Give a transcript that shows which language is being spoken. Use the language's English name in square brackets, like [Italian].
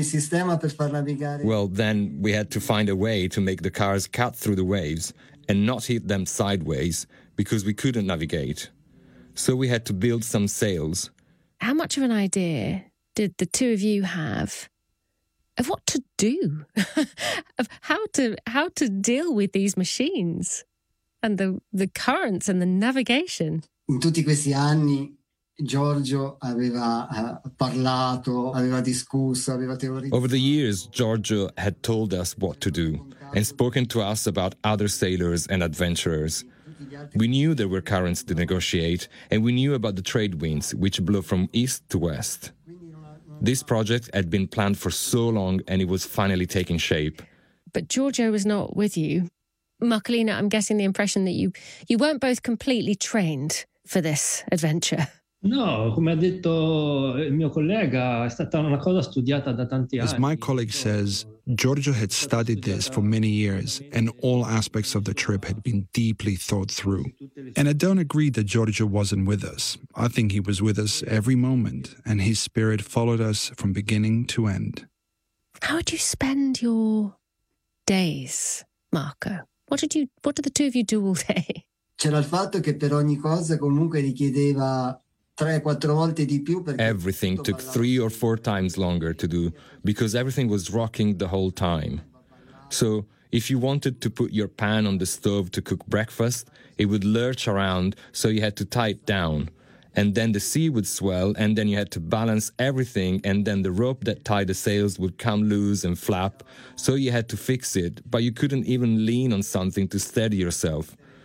[English] Well, then we had to find a way to make the cars cut through the waves and not hit them sideways because we couldn't navigate. So we had to build some sails. How much of an idea did the two of you have of what to do, of how to deal with these machines and the currents and the navigation? [Italian] In tutti questi anni, Giorgio aveva parlato, aveva discusso, aveva teorizzato. [English] Over the years, Giorgio had told us what to do and spoken to us about other sailors and adventurers. We knew there were currents to negotiate, and we knew about the trade winds, which blow from east to west. This project had been planned for so long and it was finally taking shape. But Giorgio was not with you. Marcolina, I'm getting the impression that you weren't both completely trained for this adventure. [Italian] No, come ha detto il mio collega, è stata una cosa studiata da tanti anni. [English] As my colleague says, Giorgio had studied this for many years and all aspects of the trip had been deeply thought through. And I don't agree that Giorgio wasn't with us. I think he was with us every moment and his spirit followed us from beginning to end. How would you spend your days, Marco? What did the two of you do all day? [Italian] C'era il fatto che per ogni cosa comunque richiedeva [English] Everything took 3 or 4 times longer to do because everything was rocking the whole time. So if you wanted to put your pan on the stove to cook breakfast, it would lurch around, so you had to tie it down. And then the sea would swell, and then you had to balance everything, and then the rope that tied the sails would come loose and flap, so you had to fix it, but you couldn't even lean on something to steady yourself.